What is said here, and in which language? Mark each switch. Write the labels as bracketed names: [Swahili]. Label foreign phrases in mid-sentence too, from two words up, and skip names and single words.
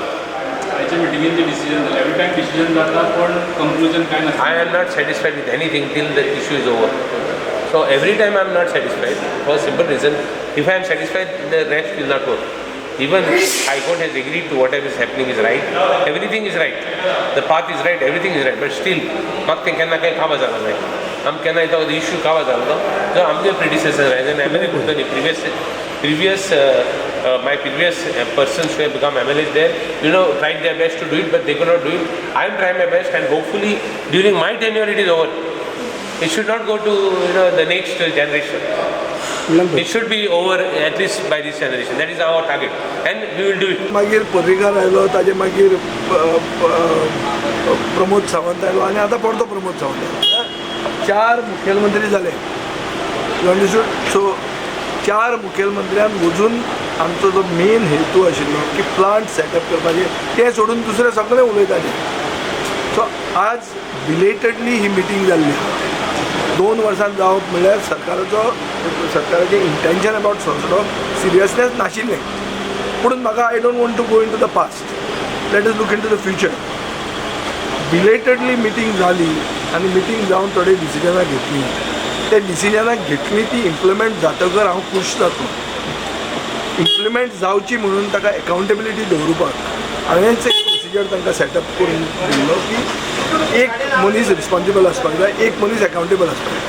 [English] every time decision for conclusion kind of. I am not satisfied with anything till the issue is over. So every time I am not satisfied for a simple reason. If I am satisfied, the rest will not work. Even High Court has agreed to whatever is happening is right. Everything is right. The path is right. Everything is right. But still, [Konkani] मागते केन्ना काही खावा झाला नाही. आम केन्ना इथं इश्यू खावा झालो तर आमचे [English] predecessor as an MLA [Konkani] करतली [English] my previous persons who have become MLAs there, tried their best to do it, but they could not do it. I am trying my best, and hopefully during my tenure it is over. It should not go to the next generation. It should be over at least by this generation. That is our target, and we will do it. [Konkani] मागीर पर्रीकार आयलो ताजे मागीर प्रमोद सावंत आयलो आनी आतां परतो प्रमोद सावंत आयलो. 4 मुखेलमंत्री जाले. [English] you understood? [Konkani] सो 4 मुखेलमंत्र्यान वचून आमचो जो मेन हेतू आशिल्लो की [English] plant setup [Konkani] करपाचे तें सोडून दुसरें सगळें उलयताले. सो आज बिलेटेडली ही मिटींग जाल्ली. 2 वर्सां जावप म्हणल्यार सरकाराचें [English] intention about [Konkani] सोंसडो सिरियसनेस नाशिल्लें. पूण म्हाका [English] I don't want to go into the past. Let us look into the future. belatedly meeting [Konkani] जाली आनी मिटींग जावन थोडे डिसिजनां घेतली. ते डिसिजनां घेतली ती इम्प्लिमेंट जातकर हांव खूश जातलो. इम्प्लिमेंट जावची म्हणून ताका एकावंटेबिलिटी दवरपाक हांवेंच एक प्रोसिजर तांकां सेटअप करून दिल्लो की एक मनीस रिस्पॉन्सिबल आसपाक जाय, एक मनीस एकावंटेबल आसपाक जाय.